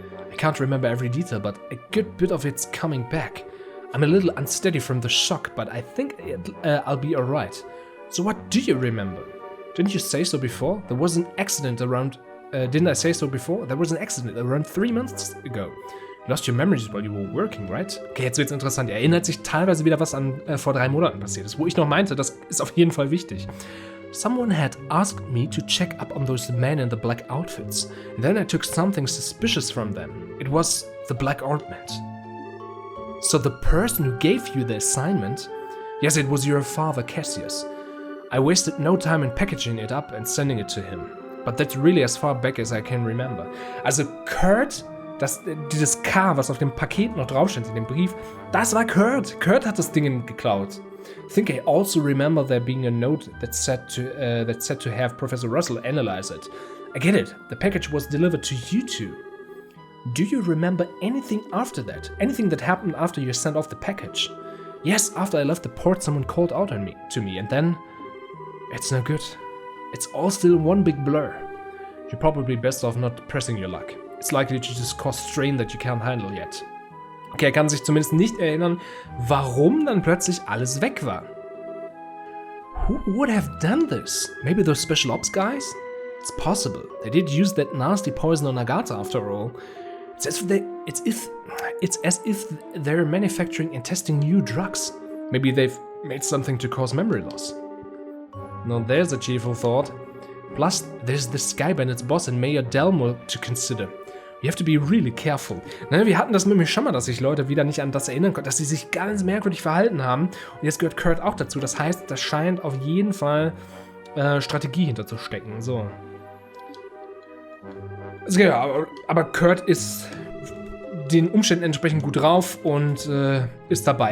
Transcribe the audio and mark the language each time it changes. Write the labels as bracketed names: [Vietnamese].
[English] I can't remember every detail, but a good bit of it's coming back. I'm a little unsteady from the shock, but I think I'll be alright. So what do you remember? Didn't you say so before? There was an accident around... didn't I say so before? There was an accident around 3 months ago. You lost your memories while you were working, right? [German] Okay, jetzt wird's interessant. Er erinnert sich teilweise wieder, was an vor 3 Monaten passiert ist. Wo ich noch meinte, das ist auf jeden Fall wichtig. [English] Someone had asked me to check up on those men in the black outfits. And then I took something suspicious from them. It was the black ointment. So the person who gave you the assignment... Yes, it was your father, Cassius. I wasted no time in packaging it up and sending it to him. But that's really as far back as I can remember. [German] Also Kurt, dieses K, was auf dem Paket noch draufsteht, in dem Brief, das war Kurt. Kurt hat das Ding geklaut. [English] I think I also remember there being a note that said to have Professor Russell analyze it. I get it. The package was delivered to you two. Do you remember anything after that? Anything that happened after you sent off the package? Yes, after I left the port, someone called out to me, and then... It's no good. It's all still one big blur. You're probably best off not pressing your luck. It's likely to just cause strain that you can't handle yet. [German] Okay, er kann sich zumindest nicht erinnern, warum dann plötzlich alles weg war. [English] Who would have done this? Maybe those special ops guys? It's possible. They did use that nasty poison on Agatha after all. It's as if they're manufacturing and testing new drugs. Maybe they've made something to cause memory loss. Now there's a cheerful thought. Plus, there's the Sky Bandits boss and Mayor Delmo to consider. You have to be really careful. [German] Na, wir hatten das nämlich schon mal, dass sich Leute wieder nicht an das erinnern konnten, dass sie sich ganz merkwürdig verhalten haben. Und jetzt gehört Kurt auch dazu. Das heißt, da scheint auf jeden Fall Strategie hinterzustecken. So. Also, ja, aber Kurt ist den Umständen entsprechend gut drauf und ist dabei.